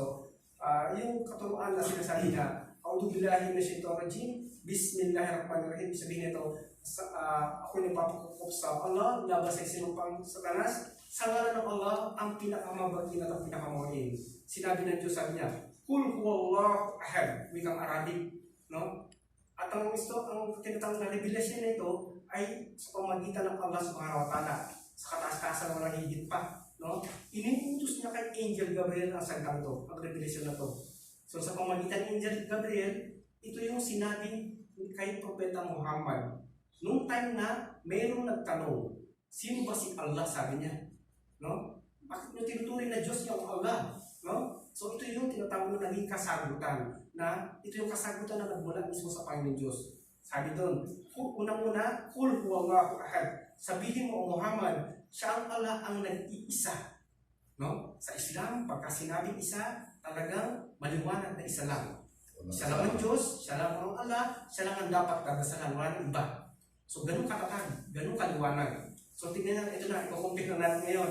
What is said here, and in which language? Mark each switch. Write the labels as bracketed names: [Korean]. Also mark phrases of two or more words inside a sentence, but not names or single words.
[Filipino] So, yung katuruan na sinasabi na, [Arabic] أعوذ بالله من الشيطان الرجيم، بسم الله الرحمن الرحيم. [Filipino] Sabihin nito, ako nagpapakukup sa Allah, laban sa sinumpang satanas. Sa ngalan ng Allah, ang pinakamabagin at ang pinakamawin. Sinabi ng Diyos, sabi niya, [Arabic] قل هو الله أحد, [Filipino] wikang Arabic, no? At ang tinatawag na revelasyon nito ay sa pamagitan ng Allah [Arabic] سبحانه وتعالى, [Filipino] sa kataas-taasan ng higit pa, no? Iniutos niya kay Angel Gabriel ang salitang to, ang revelasyon na to. So sa pamagitan ng Angel Gabriel, ito yung sinabi kay Propeta Muhammad. Noong time na mayroong nagtanong, sino ba si Allah, sabi niya? No? Bakit nyo tinuturing na Diyos yung Allah? No? So ito yung tinatawag na naging kasagutan, na ito yung kasagutan na nagmula mismo sa Panginoon Diyos. Sabi doon, unang-una, [Arabic] قل هو الله أحد. [Filipino] Sabihin mo, Muhammad, siya ang Allah ang nag-iisa. No? Sa Islam, pagka sinabing isa, talagang maliwanag na isa lang. Siya lang ang Diyos, siya lang ang Allah, siya lang ang dapat dadasalan, wala nang iba. So, ganun katatag, ganun kaliwanag. So, tignan natin, ito na, ikukumpit na natin ngayon.